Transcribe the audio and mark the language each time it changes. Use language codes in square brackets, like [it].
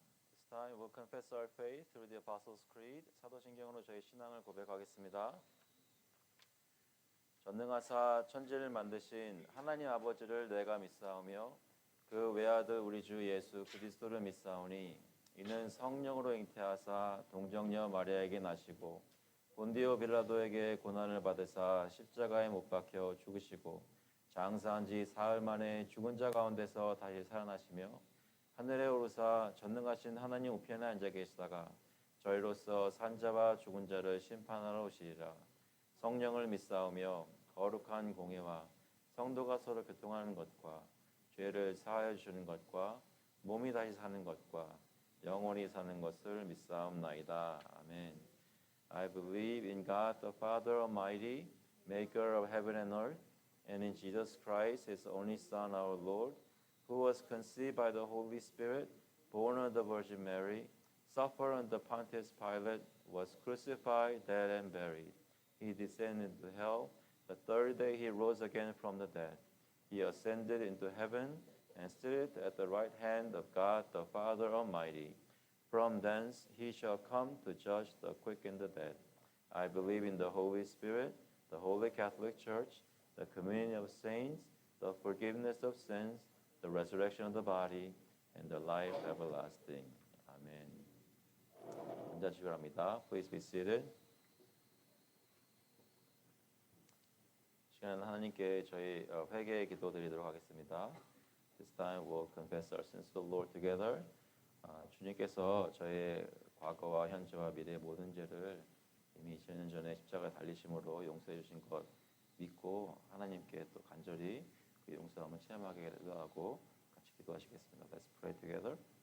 [en] This time we'll confess our faith through the Apostles' Creed. [ko] 사도신경으로 저희 신앙을 고백하겠습니다. 전능하사 천지를 만드신 하나님 아버지를 내가 믿사오며 그 외아들 우리 주 예수 그리스도를 믿사오니 이는 성령으로 잉태하사 동정녀 마리아에게 나시고 본디오 빌라도에게 고난을 받으사 십자가에 못 박혀 죽으시고 장사한 지 사흘 만에 죽은 자 가운데서 다시 살아나시며 하늘에 오르사 전능하신 하나님 우편에 앉아 계시다가 저희로서 산자와 죽은 자를 심판하러 오시리라. 성령을 믿사오며 거룩한 공예와 성도가 서로 교통하는 것과 죄를 사하여 주시는 것과 몸이 다시 사는 것과 영원히 사는 것을 믿사옵나이다. 아멘. [en] I believe in God the Father Almighty, maker of heaven and earth, and in Jesus Christ, his only Son, our Lord, who was conceived by the Holy Spirit, born of the Virgin Mary, suffered under Pontius Pilate, was crucified, dead, and buried. He descended into hell. The third day he rose again from the dead. He ascended into heaven and sitteth at the right hand of God the Father Almighty. From thence he shall come to judge the quick and the dead. I believe in the Holy Spirit, the Holy Catholic Church, the communion of saints, the forgiveness of sins, the resurrection of the body, and the life everlasting. Amen. [ko] 앉아주시기 바랍니다. [en] Please be seated. [ko] 시간은 하나님께 저희 회개의 기도 드리도록 하겠습니다. [en] This time we'll confess our sins to the Lord together. [ko] 주님께서 저의 과거와 현재와 미래의 모든 죄를 이미 2000년 전에 십자가에 달리심으로 용서해 주신 것 믿고 하나님께 또 간절히 그 용서함을 체험하게 하고 같이 기도하시겠습니다. [en] Let's pray together.